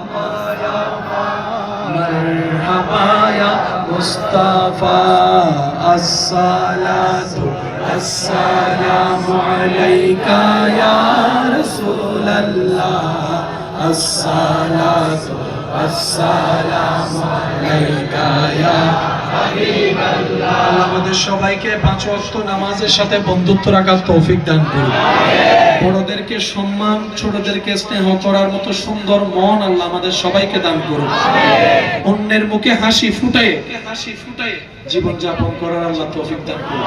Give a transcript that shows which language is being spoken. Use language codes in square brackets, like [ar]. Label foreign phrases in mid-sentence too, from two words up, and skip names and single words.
[ar] مرحبا یا مصطفیٰ الصلاۃ السلام علیکہ یا رسول اللہ الصلاۃ السلام علیکہ یا حبيب الله. [bn] আমাদের সবাইকে 5 ওয়াক্ত নামাজের সাথে বন্ধুত্ব রাখার তৌফিক দান করুন। বড়দেরকে সম্মান, ছোটদেরকে স্নেহ করার মতো সুন্দর মন আল্লাহ আমাদের সবাইকে দান করুন। অন্যের মুখে হাসি ফুটায় জীবন যাপন করার আল্লাহ তৌফিক দান করুন।